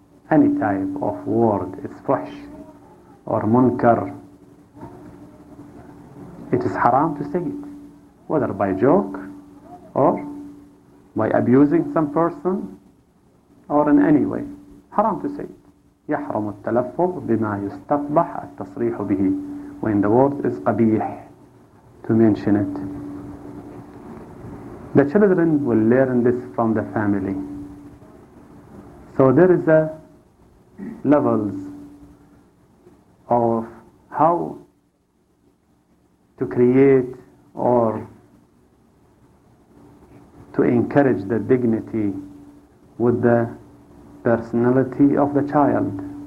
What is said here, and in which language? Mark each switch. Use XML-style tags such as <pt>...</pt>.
<en>Any type of word, it's fuhsh or munkar. It is haram to say it, whether by joke or by abusing some person or in any way. Haram to say it.</en> <ar>يحرم التلفظ بما يستقبح التصريح به.</ar> <en>When the word is qabih, to mention it. The children will learn this from the family. So there is levels of how to create or to encourage the dignity with the personality of the child.</en>